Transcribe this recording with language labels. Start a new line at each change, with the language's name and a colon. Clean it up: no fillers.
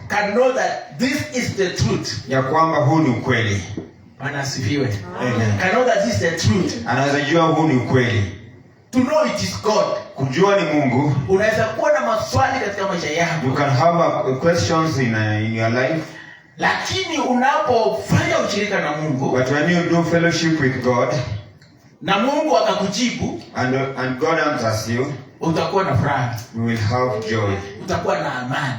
English: Can know that this is the truth.
Swahili: Ya kwamba huu ni ukweli. Bwana asifiwe. Amen.
English: Can know that this is the truth.
Swahili: Anaweza jua huu ni ukweli.
English: To know it is God.
Swahili: Kujua ni Mungu. Unaweza kuwa na maswali katika maisha yako.
English: You can have questions in your life.
Swahili: Lakini unapofanya ushirika na Mungu,
English: but when you do fellowship with God,
Swahili: na Mungu akakujibu,
English: and God answers you,
Swahili: utakuwa na furaha, you will have joy, utakuwa na amani.